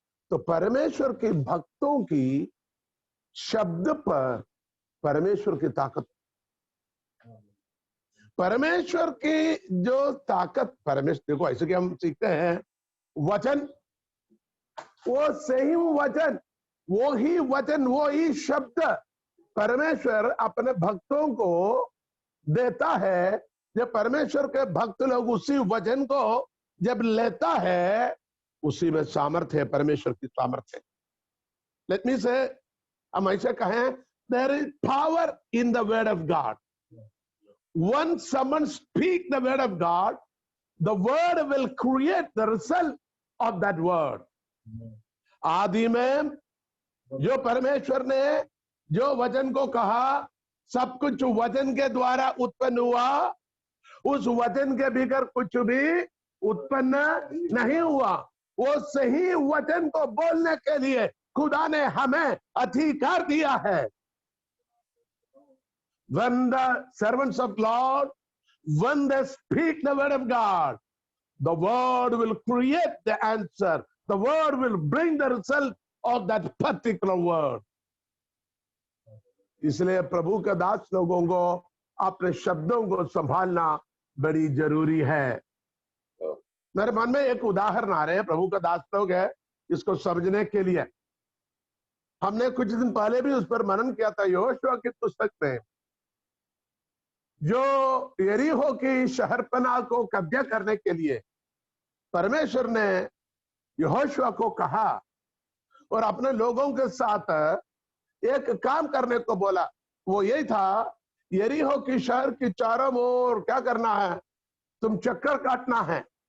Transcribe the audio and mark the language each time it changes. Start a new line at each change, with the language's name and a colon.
Hindi: तो परमेश्वर के भक्तों की शब्द पर परमेश्वर की ताकत, परमेश्वर की जो ताकत, परमेश्वर देखो ऐसे कि हम सीखते हैं वचन, वो सही वचन, वो ही वचन, वो ही शब्द परमेश्वर अपने भक्तों को देता है। जब परमेश्वर के भक्त लोग उसी वचन को जब लेता है, उसी में सामर्थ्य है, परमेश्वर की सामर्थ्य है।
English: let me say,
Hindi: हम ऐसे कहें,
English: There is power in the word of God. Once someone speak the word of God, the word will create the result of that word.
Hindi: आदि में जो परमेश्वर ने जो वचन को कहा, सब कुछ वचन के द्वारा उत्पन्न हुआ, उस वचन के बगैर कुछ भी उत्पन्न नहीं हुआ। वो सही वचन को बोलने के लिए खुदा ने हमें अधिकार दिया है।
English: When the servants of Lord, when they speak the word of God, the word will create the answer. The word will bring the result of that particular word.
Hindi: इसलिए प्रभु के दास लोगों को अपने शब्दों को संभालना बड़ी जरूरी है। मेरे मन में एक उदाहरण आ रहे हैं, प्रभु का दास लोग है, इसको समझने के लिए। हमने कुछ दिन पहले भी उस पर मनन किया था। यहोशुआ की पुस्तक में जो यरीहो की शहरपनाह को कब्जा करने के लिए परमेश्वर ने यहोशुआ को कहा और अपने लोगों के साथ एक काम करने को बोला, वो यही था, यरीहो की शहर की चारों ओर क्या करना है, तुम चक्कर काटना है।